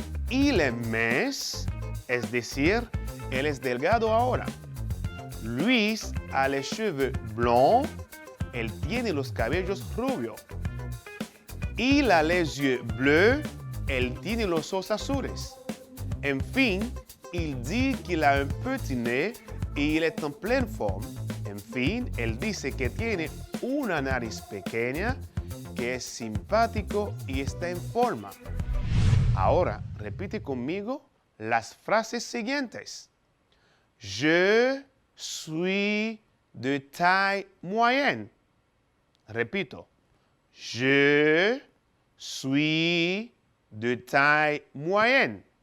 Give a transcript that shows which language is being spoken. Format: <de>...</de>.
<fr>Il est mince,</fr> <es>es decir, él es delgado ahora.</es> <fr>Luis a les cheveux blonds,</fr> <es>él tiene los cabellos rubios.</es> <fr>Il a les yeux bleus,</fr> <es>él tiene los ojos azules.</es> <fr>En fin, il dit qu'il a un petit nez y il est en pleine forme.</fr> <es>En fin, él dice que tiene una nariz pequeña, que es simpático y está en forma. Ahora, repite conmigo las frases siguientes.</es> <fr>Je suis de taille moyenne.</fr> <es>Repito.</es> <fr>Je suis de taille moyenne.</fr>